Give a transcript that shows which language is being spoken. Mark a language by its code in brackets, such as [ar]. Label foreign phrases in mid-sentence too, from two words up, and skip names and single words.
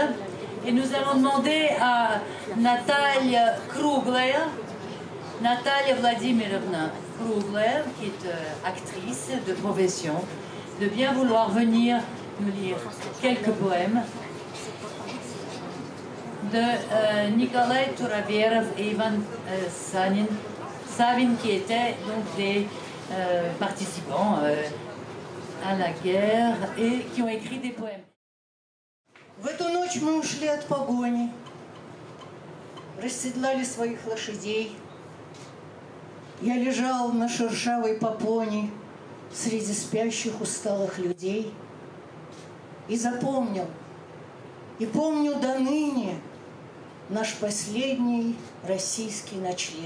[fr] Et nous allons demander à Natalia Kruglaya, Natalia Vladimirovna Kruglaya, qui est actrice de profession, de bien vouloir venir nous lire quelques poèmes de Nikolai Turavierov et Ivan Savin, qui étaient donc des participants à la guerre et qui ont écrit des poèmes. [ru] В эту ночь мы ушли от погони, расседлали своих лошадей. Я лежал на шершавой попоне среди спящих усталых людей и запомнил, и помню до ныне наш последний российский ночлег.